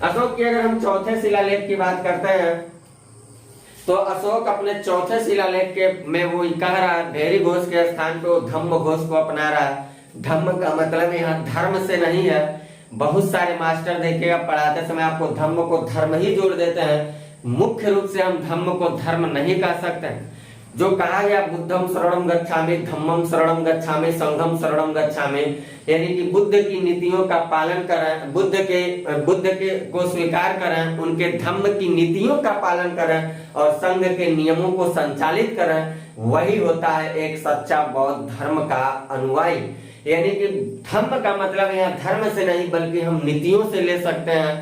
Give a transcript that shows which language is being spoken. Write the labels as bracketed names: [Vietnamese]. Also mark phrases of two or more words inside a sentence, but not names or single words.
[Hindi] अशोक की अगर हम चौथे शिलालेख की बात करते हैं तो अशोक अपने चौथे शिलालेख के में वो कह रहा है, भेरी घोष के स्थान पे वो धम्म घोष को अपना रहा है। धम्म का मतलब यहाँ धर्म से नहीं है। बहुत सारे मास्टर देखिएगा पढ़ाते समय आपको धम्म को धर्म ही जोड़ देते हैं। मुख्य रूप से हम धम्म को धर्म नहीं कह सकते। जो कहा गया [Pali] बुद्धम शरणम गच्छामि, धम्मम शरणम गच्छामि, संघम शरणम गच्छामि, [Hindi] यानी कि बुद्ध की नीतियों का पालन करें, बुद्ध के को स्वीकार करें, उनके धम्म की नीतियों का पालन करें और संघ के नियमों को संचालित करें, वही होता है एक सच्चा बौद्ध धर्म का अनुयायी। यानी कि धम्म का मतलब यहाँ धर्म से नहीं बल्कि हम नीतियों से ले सकते हैं।